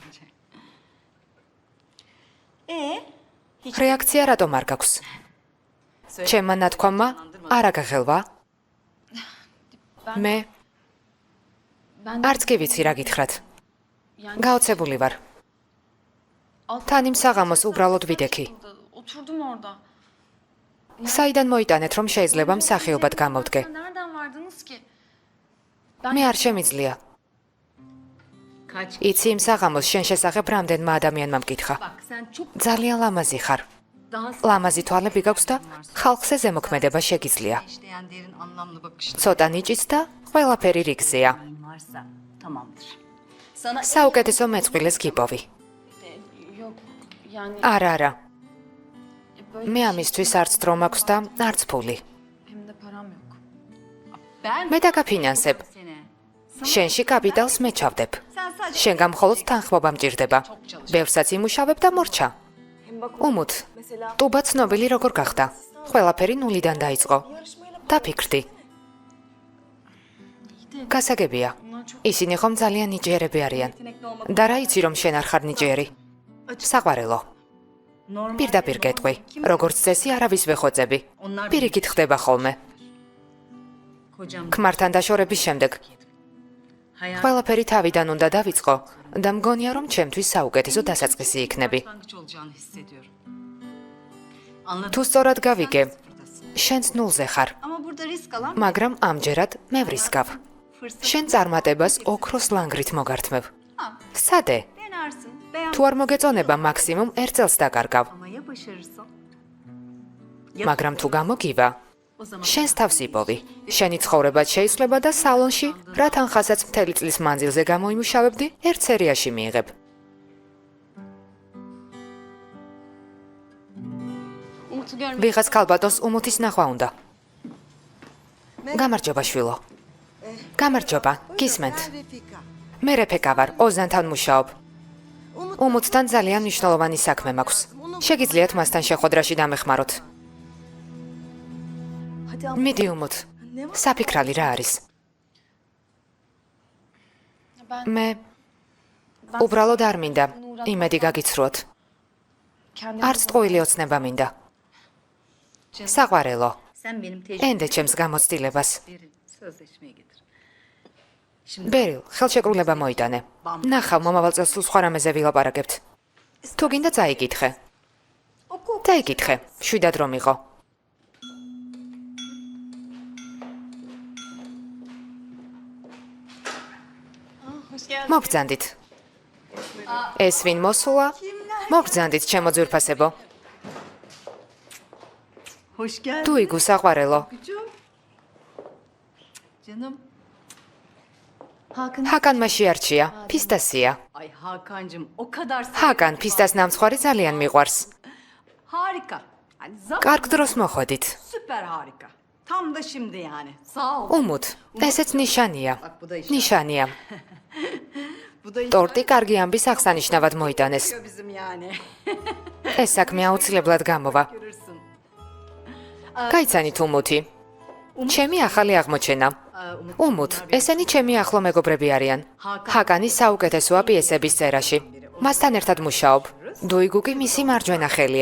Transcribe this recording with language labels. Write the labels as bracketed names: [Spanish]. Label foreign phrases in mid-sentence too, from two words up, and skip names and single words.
[Georgian] რეაქცია რატომ არ გაქვს? ჩემმა ნათქვამმა არ აგახელვა? მე არც კი ვიცი რა გითხრათ. გაოცებული ვარ. თან იმ საღამოს უბრალოდ ვიდექი. [Turkish] Oturdum orada. [Georgian] საიდან მოიტანეთ, რომ შეიძლება მსახიობად გამოვდგე? [Turkish] Nereden vardınız ki? [Georgian] მე არ შემიძლია. იცი იმ საღამოს შენ შესახებ რამდენმა ადამიანმა მკითხა. ძალიან ლამაზი ხარ. ლამაზი თვალები გაქვს და ხალხზე ზემოქმედება შეგიძლია. [Turkish] İşleyenlerin anlamlı bakışları [Georgian] ცოტა ნიჭიც და ყველაფერი რიგზეა. [Turkish] varsa tamamdır. Sana [Georgian] საუკეთესო მეწყვილეს გიპოვი. [Turkish] Yok yani [Georgian] არა. [Turkish] böyle [Georgian] მე ამისთვის არც დრო მაქვს და არც ფული. [Turkish] hem de param yok. ben [Georgian] მე დაგაფინანსებ. [Turkish] seni. [Georgian] შენში კაპიტალს მე ჩავდებ. [Turkish] Sen sadece [Georgian] შენგან მხოლოდ თანხმობა მჭირდება. ბევრსაც იმუშავებ და მორჩა. უმუთ. ტუბა ცნობილი როგორ გახდა? ყველაფერი ნულიდან დაიწყო. დაფიქრდი. გასაგებია. ისინი ხომ ძალიან ნიჭიერები არიან. და რა იცი რომ შენ არ ხარ ნიჭიერი? საყვარელო. პირდაპირ გეტყვი. როგორც წესი არავის ვეხოწები. პირიქით ხდება ხოლმე. [Turkish] kocam [Georgian] ქმართან დაშორების შემდეგ ყველაფერი თავიდან უნდა დავიწყო და მგონია რომ ჩემთვის საუკეთესო დასაწყისი იქნები. [Turkish] başlangıç olacağını hissediyorum. [Georgian] თუ სწორად გავიგე, შენც ნულზე ხარ, [Turkish] Ama burada risk alan [Georgian] მაგრამ ამჯერად მე ვრისკავ. [Turkish] fırsat [Georgian] შენ წარმატებას ოქროს ლანგრით მოგართმევ. სადე? [Turkish] denersin. Beğen [Georgian] თუ არ მოგეწონება მაქსიმუმ 1 წელს დაკარგავ, [Turkish] ama ya başarırsan? [Georgian] მაგრამ თუ გამოგივა, [Turkish] O zaman [Georgian] შენს თავს იპოვი. შენი ცხოვრებაც შეიცვლება და სალონში, რა თანხასაც მთელი წლის მანძილზე გამოიმუშავებდი, ერთ სერიაში მიიღებ. [Turkish] Umut'u görmek [Georgian] ვიღაც ქალბატონს უმუთის ნახვა უნდა. გამარჯობა შვილო. გამარჯობა, გისმენთ. მე რეფეკა ვარ, ოზანთან მუშაობ. უმუთთან ძალიან მნიშვნელოვანი საქმე მაქვს. შეგიძლიათ მასთან შეხვედრაში დამეხმაროთ. მიდი უმუთ. საფიქრალი რა არის? მე უბრალოდ არ მინდა იმედი გაგიცრუოთ. [Turkish] kendi [Georgian] არც ტყუილი ოცნება მინდა. საყვარელო, [Turkish] sen benim [Georgian] ენდე ჩემს გამოცდილებას. [Turkish] tecrübelerim sözleşmeye getir. [Georgian] ბერილ, ხელშეკრულება მოიტანე. ნახავ, მომავალ წელს სულ სხვა რამეზე ვილაპარაკებთ. თუ გინდა წაიკითხე. წაიკითხე, შვიდად რომ იყო. [Turkish] hoş geldin. [Georgian] მოგბრძანდით. ეს ვინ მოსულა? მოგბრძანდით, ჩემო ძვირფასებო. [Turkish] Hoş geldin. [Georgian] თუ იგუ საყვარელო. [Turkish] Canım. Hakan. [Georgian] ჰაკანმა შეარჩია, ფისტასია. [Turkish] Ay Hakan'cığım o kadar [Georgian] ჰაკან ფისტას ნამცხვარი ძალიან მიყვარს. [Turkish] harika. Hani zaten [Georgian] კარგ დროს მოხვედით. [Turkish] süper harika. Tam da şimdi yani. Sağ ol. [Georgian] უმუთ, ესეც ნიშანია. [Turkish] Bak bu da iş. [Georgian] ნიშანია. [Turkish] Bu da iş. [Georgian] ტორტი კარგი ამბის აღსანიშნავად მოიტანეს. [Turkish] Bizim yani. [Georgian] ეს საქმე აუცილებლად გამოვა. [Turkish] Görürsün. [Georgian] გაიცანით უმუთი. ჩემი ახალი აღმოჩენა. უმუთ, ესენი ჩემი ახლო მეგობრები არიან. ჰაკანი საუკეთესოა პიესების წერაში. მასთან ერთად მუშაობ. დუიგუ კი მისი მარჯვენა ხელია.